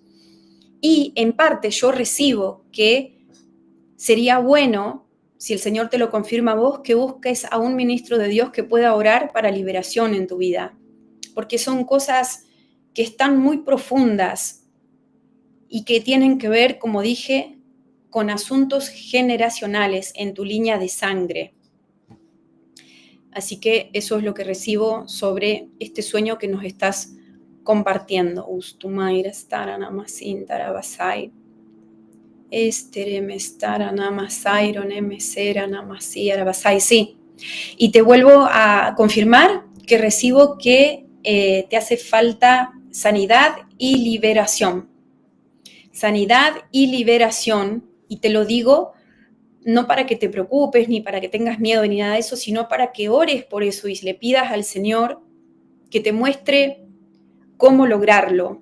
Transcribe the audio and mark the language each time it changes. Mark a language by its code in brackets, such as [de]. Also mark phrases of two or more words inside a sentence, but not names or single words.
[es] Y en parte yo recibo que sería bueno, si el Señor te lo confirma a vos, que busques a un ministro de Dios que pueda orar para liberación en tu vida, porque son cosas que están muy profundas y que tienen que ver, como dije, con asuntos generacionales en tu línea de sangre. Así que eso es lo que recibo sobre este sueño que nos estás compartiendo. Ustumaira starana masintara basai. Esteremestara namasairo nemesera namasiara basai. Sí. Y te vuelvo a confirmar que recibo que te hace falta sanidad y liberación. Sanidad y liberación. Y te lo digo no para que te preocupes, ni para que tengas miedo, ni nada de eso, sino para que ores por eso y le pidas al Señor que te muestre cómo lograrlo.